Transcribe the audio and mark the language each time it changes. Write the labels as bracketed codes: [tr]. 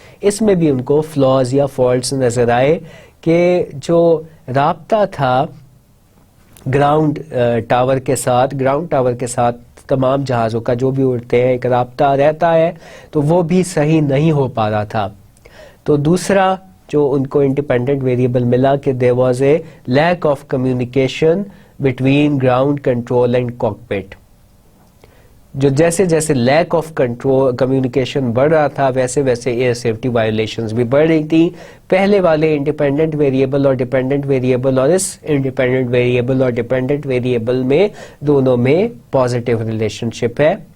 [ur] اس میں بھی ان کو فلاز یا فالٹس نظر آئے کہ جو رابطہ تھا گراؤنڈ ٹاور کے ساتھ تمام جہازوں کا جو بھی اڑتے ہیں ایک رابطہ رہتا ہے, تو وہ بھی صحیح نہیں ہو پا رہا تھا. تو دوسرا جو ان کو انڈیپینڈنٹ ویریبل ملا کہ [en] there was a lack of communication between ground control and cockpit. [ur] جو جیسے جیسے لیک آف کنٹرول کمیونیکیشن بڑھ رہا تھا ویسے ویسے ایئر سیفٹی وائلیشنز بھی بڑھ رہی تھی. پہلے والے انڈیپینڈنٹ ویریبل اور ڈیپینڈنٹ ویریبل اور اس انڈیپینڈنٹ ویریبل اور ڈیپینڈنٹ ویریبل میں دونوں میں پازیٹیو ریلیشن شپ ہے.